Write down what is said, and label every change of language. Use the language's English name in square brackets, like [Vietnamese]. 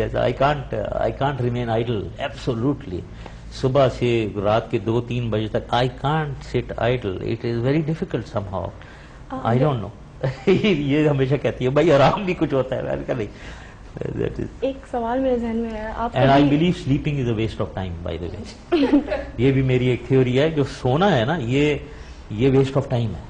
[English] Yes I can't remain idle absolutely. [Urdu] صبح سے رات کے 2-3 بجے تک [English] I can't sit idle. It is very difficult somehow, I don't know. [Urdu] یہ ہمیشہ کہتی ہے بھائی آرام بھی کچھ ہوتا ہے. میں نے کہا نہیں. ایک سوال میرے ذہن میں ہے, آپ [English] And I believe sleeping is a waste of time by the way. [Urdu] یہ بھی میری ایک تھیوری ہے, جو سونا ہے نا یہ [English] waste of time [Urdu] ہے.